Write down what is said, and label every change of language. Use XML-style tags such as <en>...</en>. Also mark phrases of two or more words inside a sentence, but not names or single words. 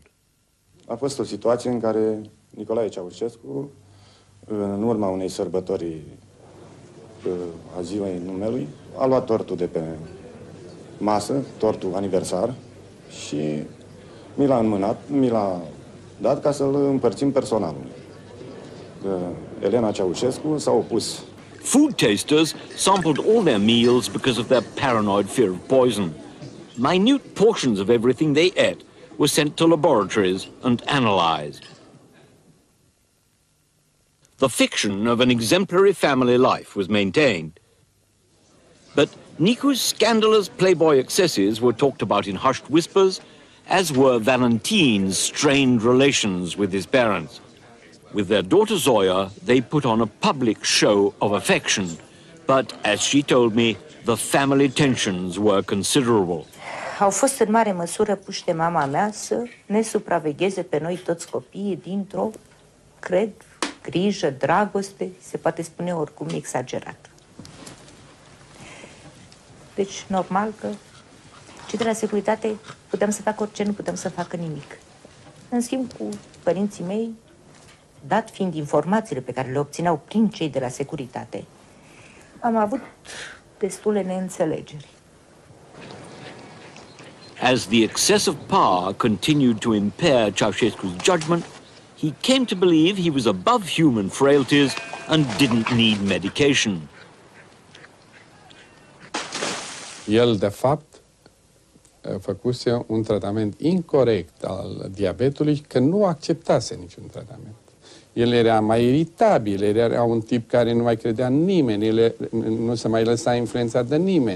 <ro>A fost o situație în care Nicolae Ceaușescu, în urma unei sărbători a ziua numelui, a luat tortul de pe masă, tortul aniversar, și mi l-a înmânat, mi l-a dat ca să-l împărțim personalului. Elena Ceaușescu s-a opus.</ro> <en>Food tasters sampled all their meals because of their paranoid fear of poison. Minute portions of everything they ate were sent to laboratories and analyzed. The fiction of an exemplary family life was maintained. But Nicu's scandalous playboy excesses were talked about in hushed whispers, as were Valentin's strained relations with his parents. With their daughter Zoya, they put on a public show of affection. But, as she told me, the family tensions were considerable.</en> <ro>Au fost în mare măsură puși de mama mea să ne supravegheze pe noi toți copiii dintr-o, cred, grijă, dragoste, se poate spune oricum exagerat. Deci, normal că cei de la securitate puteam să facă orice, nu puteam să facă nimic. În schimb, cu părinții mei, dat fiind informațiile pe care le obțineau prin cei de la securitate, am avut destule neînțelegeri.</ro> <en>As the excess of power continued to impair Ceausescu's judgment, he came to believe he was above human frailties and didn't need medication.</en> <ro>El, de fapt, făcuse un tratament incorect al diabetului, că nu acceptase niciun tratament. El era mai iritabil, era un tip care nu mai credea în nimeni, nu se mai lăsa influențat de nimeni.</ro>